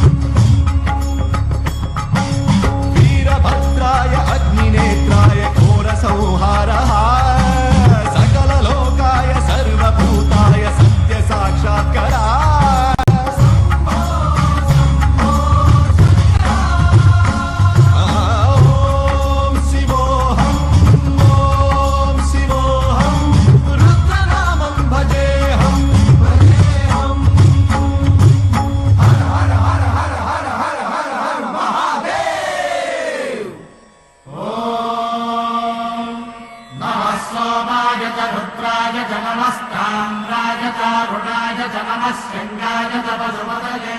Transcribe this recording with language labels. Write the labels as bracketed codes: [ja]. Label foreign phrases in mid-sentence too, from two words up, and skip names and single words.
[sa] వీరభద్రాయ అగ్నినేత్రాయ ఘోర సంహారః సకలలోకాయ సర్వభూతాయ సత్య సాక్షాత్కరా ఓం శివోహం రుద్రనామం భజేహం सोमाय च रुद्राय च नमस्ताम्राय च रुणाय च नमः शृङ्गाय च पशुपतये